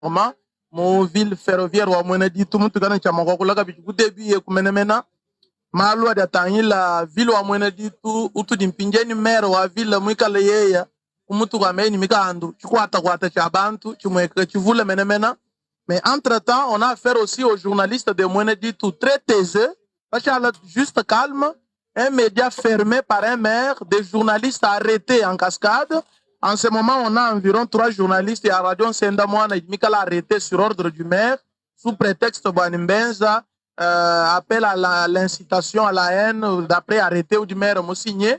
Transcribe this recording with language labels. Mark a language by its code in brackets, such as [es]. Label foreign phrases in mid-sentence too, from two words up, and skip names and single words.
[fr] mon ville ferroviaire [lua] wa mona di tout mutu kana chama ko la bi ku début e ku menemena malwa da tanyi la ville wa mona di tout utu dimpinjeni maire wa ville mu kala yeya umutu kwa meni mikandu chikwata kwata cha bantu chimweka chivule menemena. [fr] Mais entre-temps, on a affaire aussi aux journalistes de mona di tout très taiseux, parce que juste calme, un média fermé par un maire, des journalistes arrêtés en cascade. En ce moment, on a environ 3 journalistes et à Radio Senda Moana Mikala arrêtés sur ordre du maire, sous prétexte Banimbenza, appel à l'incitation à la haine, d'après arrêté du maire m'a signé.